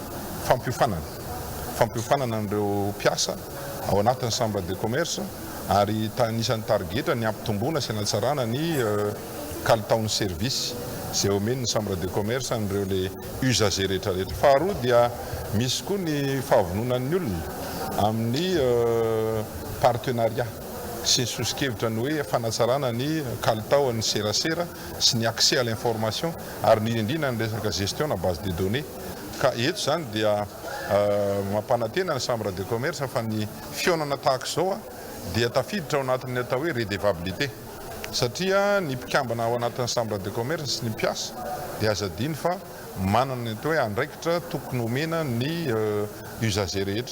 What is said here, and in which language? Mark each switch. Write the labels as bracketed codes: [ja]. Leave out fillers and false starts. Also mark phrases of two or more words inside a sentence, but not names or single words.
[mg] fampiofanana an'ireo mpiasa ao anatin'ny [fr] chambre de commerce [mg] ary anisan'ny targetra ny ampitomboana sy hanatsarana ny kalitaon'ny service zay omen'ny [fr] chambre de commerce [mg] an'ireo le usager rehetrarehetra. Faharoa dia misy koa ny fahavononan'ny olona amin'ny partenariat sy ny soskevitra ny hoe fanatsarana ny kalitao ny serasera sy ny [fr] accès à l'information [mg] ary ny indrindra ny resaka gestion na [fr] base de données. [mg] Ka eto zany dia mampanantena ny [fr] chambre de commerce [mg] fa ny fionana tahaka izao dia tafiditra ao anatin'ny atao hoe redevabilité satria ny mpikambana ao anatin'ny [fr] chambre de commerce [mg] sy ny mpiasa dia azadiny fa manana ny atao hoe andraikitra tokony omena ny usager rehetra.